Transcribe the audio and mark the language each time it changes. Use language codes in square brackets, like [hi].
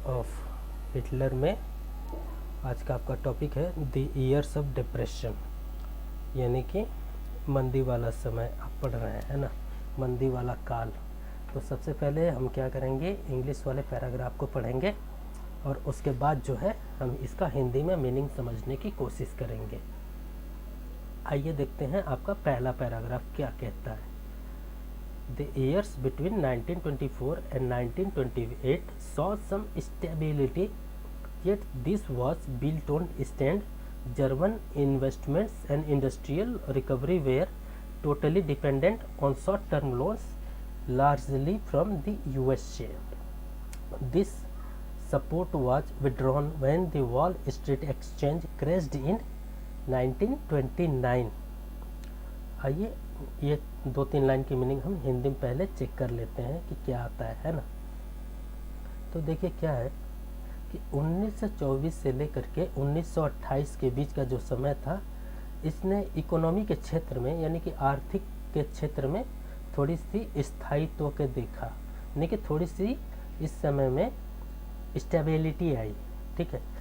[hi] Of Hitler में आज का आपका टॉपिक है द ईयर्स ऑफ डिप्रेशन, यानी कि मंदी वाला समय आप पढ़ रहे हैं, है ना, मंदी वाला काल। तो सबसे पहले हम क्या करेंगे, इंग्लिश वाले पैराग्राफ को पढ़ेंगे और उसके बाद जो है हम इसका हिंदी में मीनिंग समझने की कोशिश करेंगे। आइए देखते हैं आपका पहला पैराग्राफ क्या कहता है। [en] The years between 1924 and 1928 saw some stability, yet this was built on stand. German investments and industrial recovery were totally dependent on short-term loans, largely from the USA. This support was withdrawn when the Wall Street Exchange crashed in 1929. [hi] आइए ये 2-3 line की meaning हम हिंदी में पहले check कर लेते हैं कि क्या आता है ना। तो देखिए क्या है कि 1924 से लेकर के 1928 के बीच का जो समय था, इसने इकोनॉमी के क्षेत्र में यानी कि आर्थिक के क्षेत्र में थोड़ी सी स्थायित्व के देखा, यानी कि थोड़ी सी इस समय में स्टेबिलिटी आई, ठीक है।